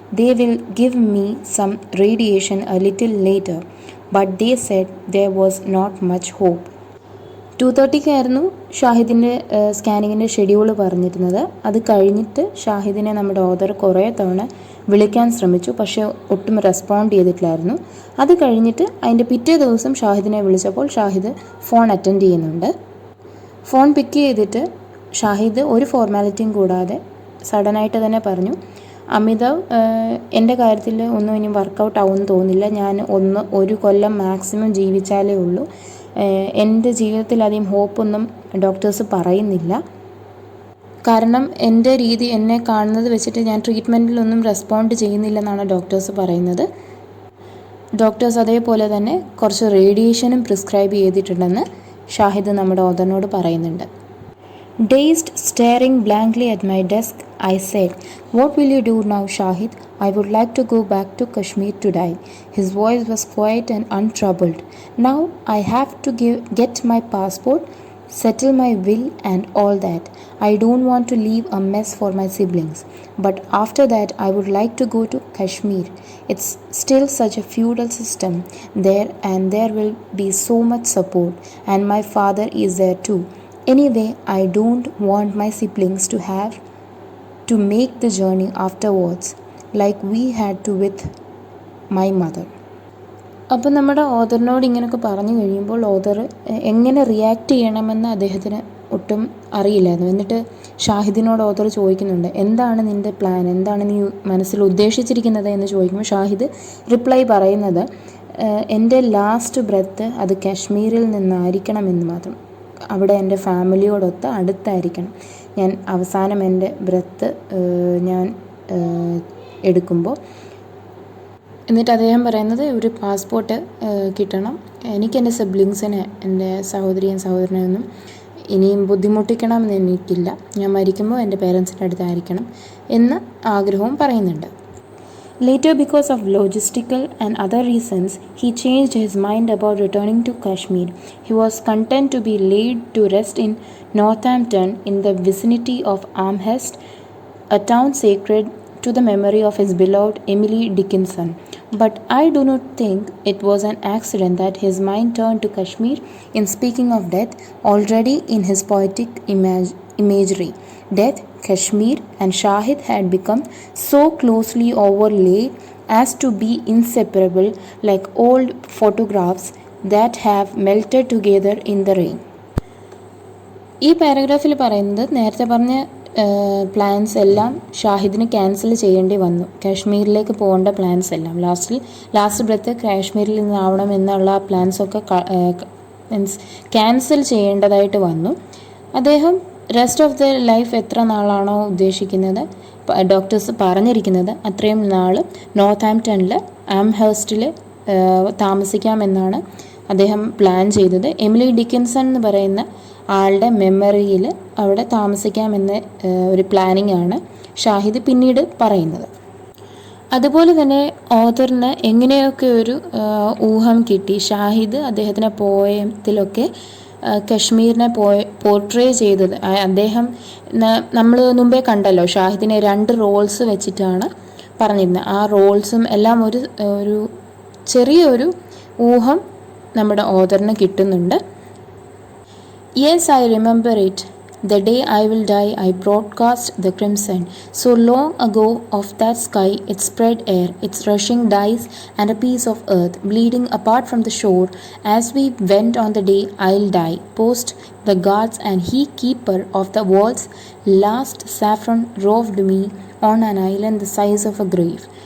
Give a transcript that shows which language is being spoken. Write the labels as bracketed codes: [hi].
[en] They will give me some radiation a little later, but they said there was not much hope." [ml] 2:30 ഷാഹിദിൻ്റെ സ്കാനിങ്ങിൻ്റെ schedule പറഞ്ഞിരുന്നത്. അത് കഴിഞ്ഞിട്ട് ഷാഹിദിനെ നമ്മുടെ author കുറേ തവണ വിളിക്കാൻ ശ്രമിച്ചു, പക്ഷേ ഒട്ടും റെസ്പോണ്ട് ചെയ്തിട്ടില്ലായിരുന്നു. അത് കഴിഞ്ഞിട്ട് അതിൻ്റെ പിറ്റേ ദിവസം ഷാഹിദിനെ വിളിച്ചപ്പോൾ ഷാഹിദ് ഫോൺ അറ്റൻഡ് ചെയ്യുന്നുണ്ട്. ഫോൺ പിക്ക് ചെയ്തിട്ട് ഷാഹിദ് ഒരു ഫോർമാലിറ്റിയും കൂടാതെ സഡനായിട്ട് തന്നെ പറഞ്ഞു, അമിതാവ്, എൻ്റെ കാര്യത്തിൽ ഒന്നും ഇനി വർക്കൗട്ട് ആവുമെന്ന് തോന്നുന്നില്ല. ഞാൻ 1 കൊല്ലം മാക്സിമം ജീവിച്ചാലേ ഉള്ളൂ. എൻ്റെ ജീവിതത്തിൽ അധികം ഹോപ്പൊന്നും ഡോക്ടേഴ്സ് പറയുന്നില്ല. കാരണം എൻ്റെ രീതി എന്നെ കാണുന്നത് വെച്ചിട്ട് ഞാൻ ട്രീറ്റ്മെൻറ്റിലൊന്നും റെസ്പോണ്ട് ചെയ്യുന്നില്ലെന്നാണ് ഡോക്ടേഴ്സ് പറയുന്നത്. ഡോക്ടേഴ്സ് അതേപോലെ തന്നെ കുറച്ച് റേഡിയേഷനും പ്രിസ്ക്രൈബ് ചെയ്തിട്ടുണ്ടെന്ന് ഷാഹിദ് നമ്മുടെ ഓഥറിനോട് പറയുന്നുണ്ട്. [en] Dazed, staring blankly at my desk, I said, "What will you do now, Shahid? I would like to go back to Kashmir to die." His voice was quiet and untroubled. "Now I have to get my passport, settle my will and all that. I don't want to leave a mess for my siblings. But after that I would like to go to Kashmir. It's still such a feudal system there and there will be so much support. And my father is there too. Anyway, I don't want my siblings to have to make the journey afterwards like we had to with my mother. [ml] അപ്പം നമ്മുടെ ഓതറിനോട് ഇങ്ങനെയൊക്കെ പറഞ്ഞു കഴിയുമ്പോൾ author എങ്ങനെ react ചെയ്യണമെന്ന് അദ്ദേഹത്തിന് ഒട്ടും അറിയില്ലായിരുന്നു. എന്നിട്ട് ഷാഹിദിനോട് ഓതർ ചോദിക്കുന്നുണ്ട്, എന്താണ് നിൻ്റെ പ്ലാൻ, എന്താണ് നീ മനസ്സിൽ ഉദ്ദേശിച്ചിരിക്കുന്നത് എന്ന് ചോദിക്കുമ്പോൾ ഷാഹിദ് റിപ്ലൈ പറയുന്നത്, എൻ്റെ ലാസ്റ്റ് ബ്രെത്ത് അത് കാശ്മീരിൽ നിന്നായിരിക്കണമെന്ന് മാത്രം. അവിടെ എൻ്റെ ഫാമിലിയോടൊത്ത് അടുത്തായിരിക്കണം. ഞാൻ അവസാനം എൻ്റെ ബ്രെത്ത് ഞാൻ എടുക്കുമ്പോൾ. എന്നിട്ട് അദ്ദേഹം പറയുന്നത്, ഒരു പാസ്പോർട്ട് കിട്ടണം, എനിക്ക് എൻ്റെ സിബ്ലിങ്സിനെ, എൻ്റെ സഹോദരിയും സഹോദരനെയൊന്നും ഇനിയും ബുദ്ധിമുട്ടിക്കണമെന്ന് എനിക്കില്ല, ഞാൻ മരിക്കുമ്പോൾ എൻ്റെ പേരൻസിൻ്റെ അടുത്തായിരിക്കണം എന്ന് ആഗ്രഹവും പറയുന്നുണ്ട്. [en] Later, because of logistical and other reasons, he changed his mind about returning to Kashmir. He was content to be laid to rest in Northampton in the vicinity of Amherst, a town sacred to the memory of his beloved Emily Dickinson. But I do not think it was an accident that his mind turned to Kashmir in speaking of death already in his poetic imagery. Death, Kashmir and Shahid had become so closely overlaid as to be inseparable, like old photographs that have melted together in the rain. [ml] ഈ പാരഗ്രാഫിൽ പറയുന്നത്, നേരത്തെ പറഞ്ഞ plans എല്ലാം ഷാഹിദിന് cancel ചെയ്യേണ്ടി വന്നു. കാശ്മീരിലേക്ക് പോകേണ്ട plans എല്ലാം last breath കാശ്മീരിൽ നിന്നാവണം എന്നുള്ള പ്ലാൻസൊക്കെ മീൻസ് ക്യാൻസൽ ചെയ്യേണ്ടതായിട്ട് വന്നു. അദ്ദേഹം റെസ്റ്റ് ഓഫ് ദ ലൈഫ് എത്ര നാളാണോ ഉദ്ദേശിക്കുന്നത്, ഡോക്ടേഴ്സ് പറഞ്ഞിരിക്കുന്നത്, അത്രയും നാൾ നോർത്താംപ്ടണിൽ ആംഹേഴ്സ്റ്റിൽ താമസിക്കാമെന്നാണ് അദ്ദേഹം പ്ലാൻ ചെയ്തത്. എമിലി ഡിക്കിൻസൺ എന്ന് പറയുന്ന ആളുടെ മെമ്മറിയിൽ അവിടെ താമസിക്കാമെന്ന ഒരു പ്ലാനിങ് ആണ് ഷാഹിദ് പിന്നീട് പറയുന്നത്. അതുപോലെ തന്നെ ഓതറിന് എങ്ങനെയൊക്കെ ഒരു ഊഹം കിട്ടി. ഷാഹിദ് അദ്ദേഹത്തിൻ്റെ പോയത്തിലൊക്കെ കശ്മീരിനെ പോർട്രേ ചെയ്തത്, അദ്ദേഹം നമ്മൾ മുമ്പേ കണ്ടല്ലോ, ഷാഹിദിനെ 2 റോൾസ് വെച്ചിട്ടാണ് പറഞ്ഞിരുന്നത്. ആ റോൾസും എല്ലാം ഒരു ചെറിയൊരു ഊഹം നമ്മുടെ ഓതറിന് കിട്ടുന്നുണ്ട്. [en] Yes, I remember it. The day I will die, I broadcast the crimson. So long ago of that sky, its spread air, its rushing dice, and a piece of earth, bleeding apart from the shore, as we went on the day I'll die. Post the guards and he keeper of the walls, last saffron roved me on an island the size of a grave.